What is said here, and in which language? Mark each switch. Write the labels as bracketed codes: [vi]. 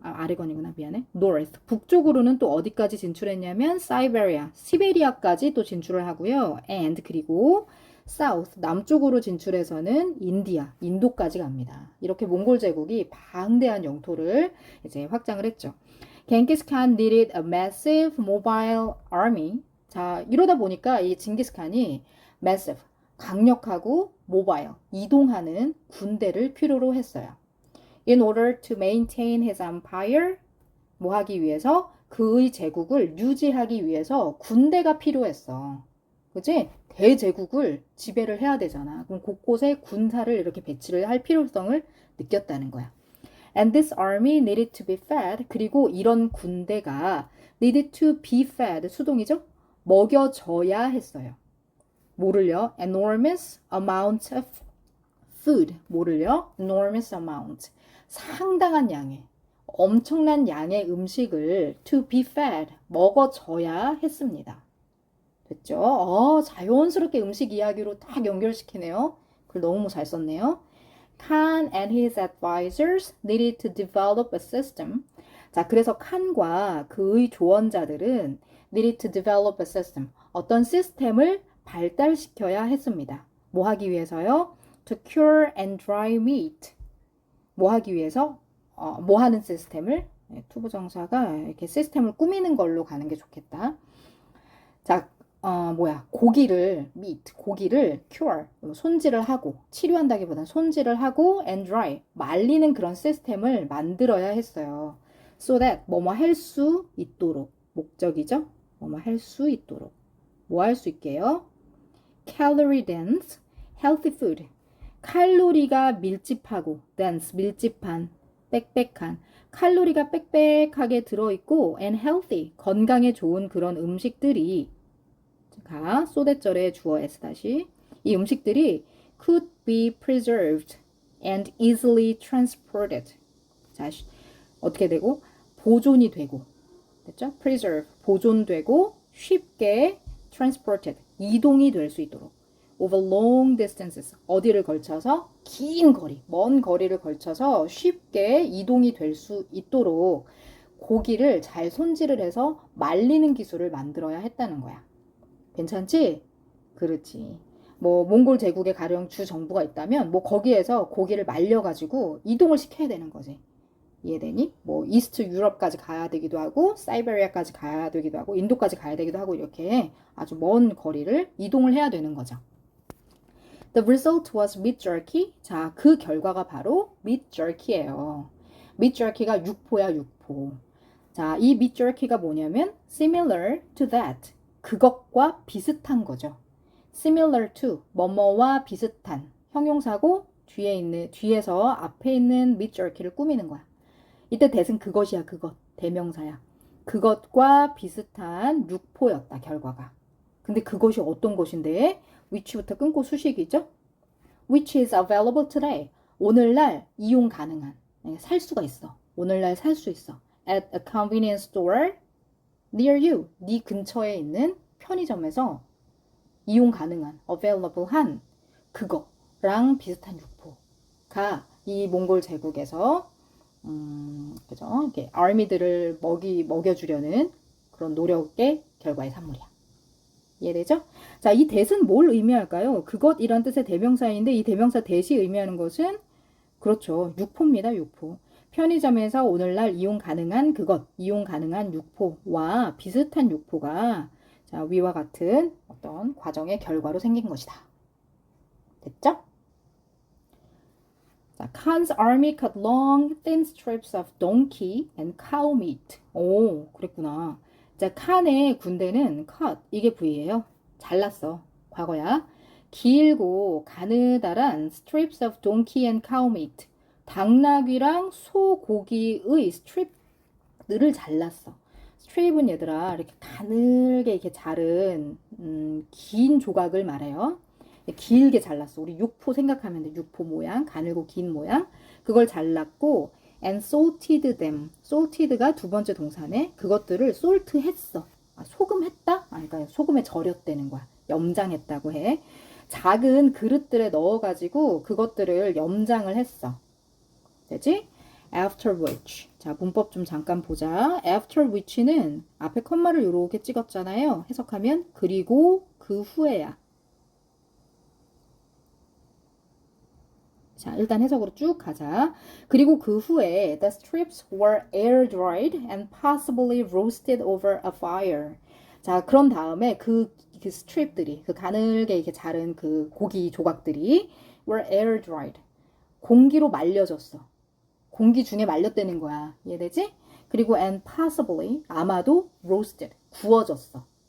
[ko] 아, 아래건이구나. 미안해. north. 북쪽으로는 또 어디까지 진출했냐면 사이베리아, 시베리아까지 또 진출을 하고요. and 그리고 south, 남쪽으로 진출해서는 인디아, 인도까지 갑니다. 이렇게 몽골 제국이 방대한 영토를 이제 확장을 했죠. [en] 겐기스 칸 needed a massive mobile army. [ko] 자, 이러다 보니까 이 징기스 칸이 massive, 강력하고 mobile, 이동하는 군대를 필요로 했어요. [en] In order to maintain his empire, [ko] 뭐 하기 위해서? 그의 제국을 유지하기 위해서 군대가 필요했어. 그치? 대제국을 지배를 해야 되잖아. 그럼 곳곳에 군사를 이렇게 배치를 할 필요성을 느꼈다는 거야. [en] And this army needed to be fed. [ko] 그리고 이런 군대가 [en] needed to be fed. [ko] 수동이죠? 먹여져야 했어요. 뭐를요? [en] Enormous amount of food. [ko] 뭐를요? [en] Enormous amount. [ko] 상당한 양의, 엄청난 양의 음식을 [en] to be fed. [ko] 먹어져야 했습니다. 됐죠? 자연스럽게 음식 이야기로 딱 연결시키네요. 글 너무 잘 썼네요. [en] Khan and his advisors needed to develop a system. [ko] 자, 그래서 칸과 그의 조언자들은 [en] needed to develop a system. [ko] 어떤 시스템을 발달시켜야 했습니다. 뭐 하기 위해서요? [en] To cure and dry meat. [ko] 뭐 하기 위해서? 뭐 하는 시스템을? 투부정사가 이렇게 시스템을 꾸미는 걸로 가는 게 좋겠다. 자, 고기를 cure, 손질을 하고, 치료한다기보다는 손질을 하고, and dry, 말리는 그런 시스템을 만들어야 했어요. So that, 뭐뭐 할 수 있도록. 목적이죠? 뭐뭐 할 수 있도록. 뭐 할 수 있게요? [en] Calorie dense, healthy food. [ko] 칼로리가 밀집하고, dense, 밀집한, 빽빽한. 칼로리가 빽빽하게 들어있고, and healthy, 건강에 좋은 그런 음식들이 소대절에 주어 S 다시 이 음식들이 [en] could be preserved and easily transported. [ko] 자, 어떻게 되고? 보존이 되고. 됐죠? preserve, 보존되고 쉽게 transported, 이동이 될 수 있도록. [en] over long distances, [ko] 어디를 걸쳐서? 긴 거리, 먼 거리를 걸쳐서 쉽게 이동이 될 수 있도록 고기를 잘 손질을 해서 말리는 기술을 만들어야 했다는 거야. 괜찮지? 그렇지. 뭐 몽골 제국에 가령 주 정부가 있다면 뭐 거기에서 고기를 말려가지고 이동을 시켜야 되는 거지. 이해되니? 뭐 이스트 유럽까지 가야 되기도 하고 사이베리아까지 가야 되기도 하고 인도까지 가야 되기도 하고 이렇게 아주 먼 거리를 이동을 해야 되는 거죠. [en] The result was meat jerky. [ko] 자, 그 결과가 바로 meat jerky예요. meat jerky가 육포야, 육포. 자, 이 meat jerky가 뭐냐면 [en] similar to that. [ko] 그것과 비슷한 거죠. similar to 뭐뭐와 비슷한 형용사고 뒤에서 앞에 있는 mid-jerky를 꾸미는 거야. 이때 that은 그것이야, 그것. 대명사야. 그것과 비슷한 육포였다, 결과가. 근데 그것이 어떤 것인데? which부터 끊고 수식이죠? [en] which is available today. [ko] 오늘날 이용 가능한. 살 수가 있어. 오늘날 살 수 있어. [en] at a convenience store near you. [ko] 네 근처에 있는 편의점에서 이용 가능한, available 한 그거랑 비슷한 육포가 이 몽골 제국에서 그죠? 이렇게 army들을 먹여주려는 그런 노력의 결과의 산물이야. 이해되죠? 자, 이 that은 뭘 의미할까요? 그것이란 뜻의 대명사인데 이 대명사 that이 의미하는 것은 그렇죠. 육포입니다. 육포. 편의점에서 오늘날 이용 가능한 그것, 이용 가능한 육포와 비슷한 육포가 자, 위와 같은 어떤 과정의 결과로 생긴 것이다. 됐죠? [en] 자, Khan's army cut long, thin strips of donkey and cow meat. [ko] 오, 그랬구나. 자, 칸의 군대는 cut, 이게 부위예요. 잘랐어. 과거야. 길고 가느다란 strips of donkey and cow meat. 당나귀랑 소고기의 스트립들을 잘랐어. 스트립은 얘들아 이렇게 가늘게 이렇게 자른 긴 조각을 말해요. 길게 잘랐어. 우리 육포 생각하면 돼. 육포 모양, 가늘고 긴 모양. 그걸 잘랐고 [en] and salted them. [ko] salted가 두 번째 동사네. 그것들을 salt 했어. 아, 소금했다? 그러니까 소금에 절였다는 거야. 염장했다고 해. 작은 그릇들에 넣어가지고 그것들을 염장을 했어. 되지? after which. 자, 문법 좀 잠깐 보자. after which는 앞에 컴마를 이렇게 찍었잖아요. 해석하면 그리고 그 후에야. 자, 일단 해석으로 쭉 가자. 그리고 그 후에 [en] the strips were air dried and possibly roasted over a fire. [ko] 자, 그런 다음에 그 스트립들이 그 가늘게 이렇게 자른 그 고기 조각들이 were air dried. 공기로 말려졌어. 공기 중에 말렸다는 거야. 이해되지? 그리고 and possibly 아마도 roasted 구워졌어.